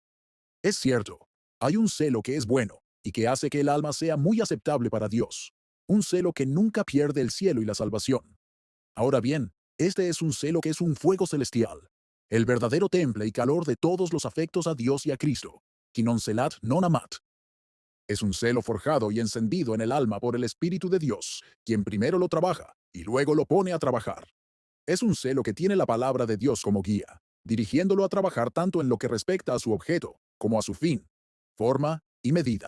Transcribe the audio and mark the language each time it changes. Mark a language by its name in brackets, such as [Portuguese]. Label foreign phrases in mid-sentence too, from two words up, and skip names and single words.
[Spanish] Es cierto, hay un celo que es bueno, y que hace que el alma sea muy aceptable para Dios. Un celo que nunca pierde el cielo y la salvación. Ahora bien, este es un celo que es un fuego celestial, el verdadero temple y calor de todos los afectos a Dios y a Cristo, [Latin] qui non celat non amat. [Spanish] Es un celo forjado y encendido en el alma por el Espíritu de Dios, quien primero lo trabaja y luego lo pone a trabajar. Es un celo que tiene la palabra de Dios como guía, dirigiéndolo a trabajar tanto en lo que respecta a su objeto como a su fin, forma y medida.